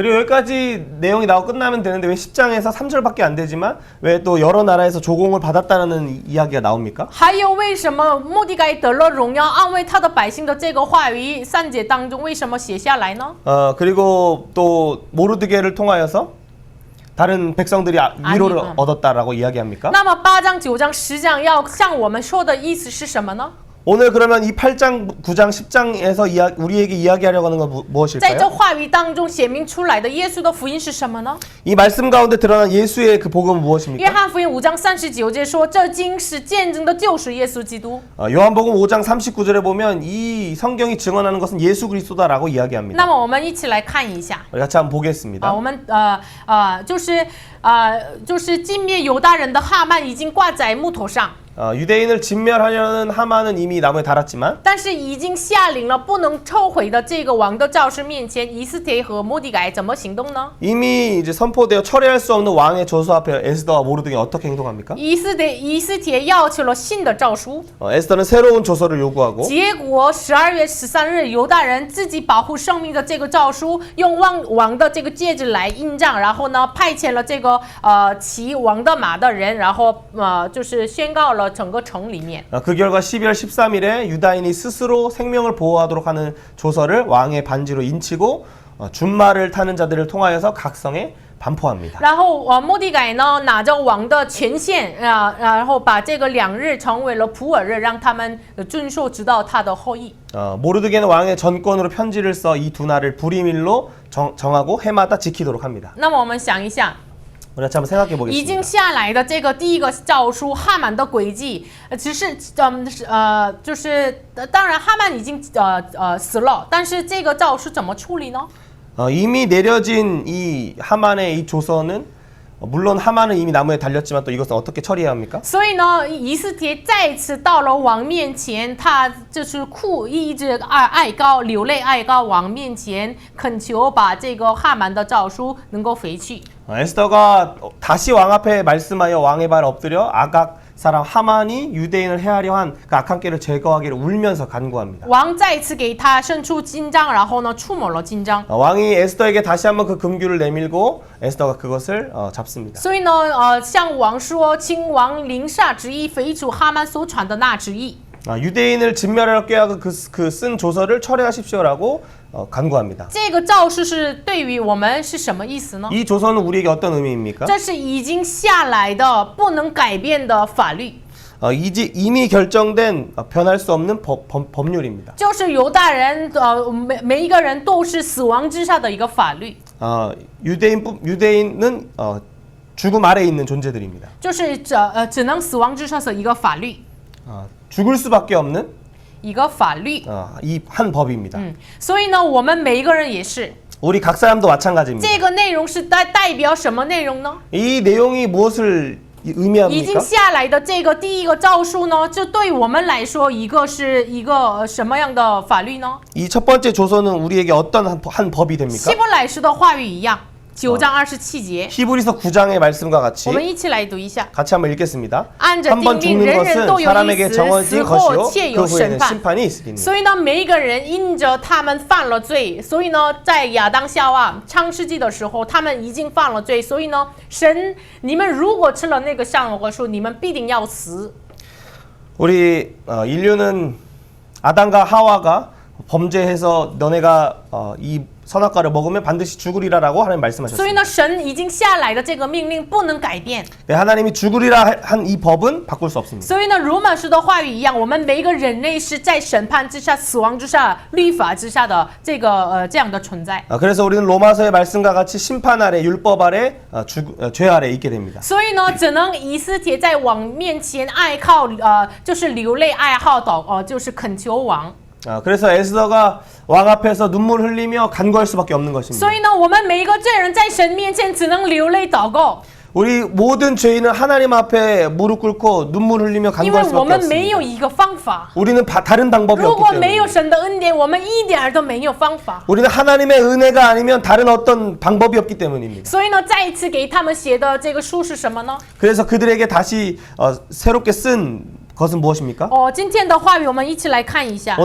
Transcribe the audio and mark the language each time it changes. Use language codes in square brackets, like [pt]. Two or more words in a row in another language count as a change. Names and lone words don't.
[ko] 그리고 여기까지 내용이 나오고 끝나면 되는데 왜 10장에서 3절밖에 안 되지만 왜 또 여러 나라에서 조공을 받았다는 이야기가 나옵니까? [zh] 还有为什么末底改得了荣耀，安慰他的百姓的这个话语3节当中为什么写下来呢？ [ko] 그리고 또 모르드게를 통하여서 다른 백성들이 위로를 얻었다라고 이야기합니까? [zh] 那么8章、9章、10章要向我们说的意思是什么呢？ [ko] 오늘 그러면 이 8장, 9장, 10장에서 우리에게 이야기하려고 하는 건 [zh] 在这 [ko] 무엇일까요? [zh] 话语当中显明出来的耶稣的福音是什么呢？ [ko] 이 말씀 가운데 드러난 예수의 그 복음은 [zh] 约 [ko] 무엇입니까? [zh] 翰福音5章39节说，这经是见证的就是耶稣基督。 [ko] 요한복음 5장 39절에 보면 이 성경이 증언하는 것은 예수 그리스도다라고 이야기합니다. [zh] 那么我们一起来看一下 [ko] 우리 같이 한번 보겠습니다. [zh] 我们就是歼灭犹大人的哈曼已经挂在木头上。 [ko] 유대인을 진멸하려는 하만은 이미 나무에 달았지만 [zh] 但是已经下令了不能抽回的这个王的诏书面前，以斯帖和末底改怎么行动呢？ [ko] 이미 이제 선포되어 철회할 수 없는 왕의 조서 앞에 에스더와 모르드게 어떻게 행동합니까? [zh] 以斯帖要求了新的诏书， [ko] 에스더는 새로운 조서를 요구하고 [zh] 结果12月13日，犹大人自己保护生命的这个诏书，用王的这个戒指来印章，然后呢派遣了这个骑王的马的人，然后就是宣告了整个城里面。 [ko] 그 결과 12월 13일에 유다인이 스스로 생명을 보호하도록 하는 조서를 왕의 반지로 인치고 준말을 타는 자들을 통하여서 각성에 반포합니다. [zh] 然后末底改呢拿着王的权限然后把这个2日成为了普尔日，让他们遵守直到他的后裔。 [ko] 모르드게는 왕의 전권으로 편지를 써 이 두 날을 불임일로 정하고 해마다 지키도록 합니다. [zh] 那么我们想一下。 [ko] 우리 같이 한번 생각해 [zh] 已经 [ko] 보겠습니다. [zh] 下来的这个第一个诏书，哈曼的诡计，只是就是当然哈曼已经死了，但是这个诏书怎么处理呢？ [ko] 이미 내려진 이 하만의 이 조서는 물론 하만은 이미 나무에 달렸지만 또 이것은 어떻게 처리해야 합니까? [zh] 所以呢，以斯帖再次到了王面前，他就是一直哀告，流泪哀告王面前，恳求把这个哈曼的诏书能够废去。 [ko] 에스더가 다시 왕 앞에 말씀하여 왕의 발에 엎드려 아각 사람 하만이 유대인을 해하려 한 그 악한 꾀를 제거하기를 울면서 간구합니다. [zh] 王再次给他伸出金杖，然后呢触摸了金杖。 [ko] 왕이 에스더에게 다시 한번 그 금규를 내밀고 에스더가 그것을 잡습니다. [zh] 所以呢，向王说，请王临下旨意，废除哈曼所传的那旨意。 [ko] 유대인을 진멸하려 꾀하고 그 쓴 조서를 철회하십시오라고 간구합니다. [zh] 这个诏书是对于我们是什么意思呢？ [ko] 이 조서는 우리에게 어떤 의미입니까? [zh] 这是已经下来的不能改变的法律， [ko] 이미 결정된 변할 수 없는 법률입니다. [zh] 就是犹大人每一个人都是死亡之下的一个法律， [ko] 유대인은 죽음 아래에 있는 존재들입니다. [zh] 就是只能死亡之下的一个法律， [ko] 죽을 수밖에 없는 [zh] 一个法律。 [ko] 이 한 법입니다. [zh] 所以呢，我们每一个人也是。 [ko] 우리 각 사람도 마찬가지입니다. [zh] 这个内容是代表什么内容呢？ [ko] 이 내용이 무엇을 [zh] 已经 [ko] 의미합니까? [zh] 下来的这个第一个诏书呢，这对我们来说是一个什么样的法律呢？ [ko] 이 첫 번째 조서는 우리에게 어떤 한 법이 됩니까? [zh] 希伯来书的话语一样，9章27节， [ko] 히브리서 9장의 말씀과 같이 [zh] 我们一起来读一下。 [ko] 같이 한번 읽겠습니다. [zh] 按着 [ko] 한 [zh] 定 [ko] 번 [zh] 命， [ko] 죽는 [zh] 人人 [ko] 것은 [zh] 都有一 [ko] 사람에게 [zh] 死， [ko] 정해진 [zh] 死后 [ko] 것이요 [zh] 且 [ko] 그 [zh] 有审 [ko] 후에는 [zh] 判。 [ko] 심판이 있으리니. [zh] 所以呢，每一个人因着他们犯了罪，所以呢，在亚当夏娃创世纪的时候，他们已经犯了罪，所以呢，神，你们如果吃了那个善恶树，你们必定要死。 [ko] 우리 인류는 아담과 하와가 범죄해서 너네가 이 선악과를 먹으면 반드시 죽으리라라고 하나님 [zh] 所以 [ko] 말씀하셨습니다. [zh] 呢，神已经下来的这个命令不能改变。 [ko] 네, 하나님이 죽으리라 한 이 법은 바꿀 수 없습니다. [zh] 所以呢，罗马书的话语一样，我们每一个人类是在审判之下、死亡之下、律法之下的这样的存在。 [ko] 그래서 우리는 로마서의 말씀과 같이 심판 아래 율법 아래 죄 아래 있게 됩니다. [zh] 所以呢，只能以斯帖在王面前哀靠，就是流泪哀号就是恳求王。 [ko] 그래서 에스더가 왕 앞에서 눈물 흘리며 간구할 수밖에 없는 것입니다. [zh] 所以呢，我们每一个罪人在神面前只能流泪祷告， [ko] 우리 모든 죄인은 하나님 앞에 무릎 꿇고 눈물 흘리며 [zh] 因为 [ko] 간구할 [zh] 我 [ko] 수밖에 [zh] 们没 [ko] 없습니다. [zh] 有一个方法。 [ko] 우리는 다른 방법이 [zh] 如 [ko] 없기 [zh] 果没有 [ko] 때문에 [zh] 神的恩典，我们一点儿都没有方法。 [ko] 우리는 하나님의 은혜가 아니면 다른 어떤 방법이 없기 때문입니다. [zh] 所以呢，再一次给他们写的这个书是什么呢？ [ko] 그래서 그들에게 다시 새롭게 쓴 것은 무엇입니까? [zh] 今天的话语我们一起来看一下。